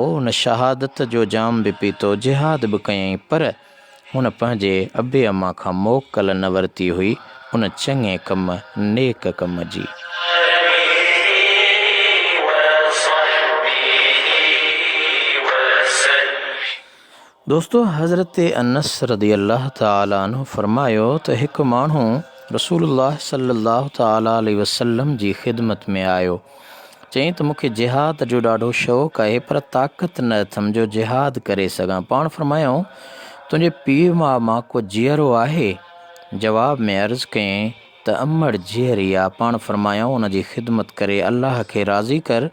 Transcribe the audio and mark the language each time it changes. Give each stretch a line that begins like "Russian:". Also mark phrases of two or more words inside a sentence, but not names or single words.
Sindhi: हुन शहादत जो जाम बि पीतो, जिहाद बि कयईं, पर हुन पंहिंजे अबे अम्मा खां मोकल न वरिती हुई, उन चङे कम नेक कम जी। दोस्तों हज़रत अनस
Arabic: رضي الله تعالى عنه
Sindhi: फरमायो त हिकु माण्हू रसूलुल्लाह
Arabic: صلى الله تعالى عليه وسلم
Sindhi: जी ख़िदमत में आयो। चयईं त मूंखे जिहाद जो ॾाढो शौक़ु आहे, पर ताक़त न अथमि जो जिहाद करे सघां। पाण फरमायूं तुंहिंजे पीउ मां को जीअरो आहे? जवाब में अर्ज़ु कयईं त अमड़ जीअरी आहे। पाण फरमायूं उन जी ख़िदमत करे अल्लाह खे राज़ी कर।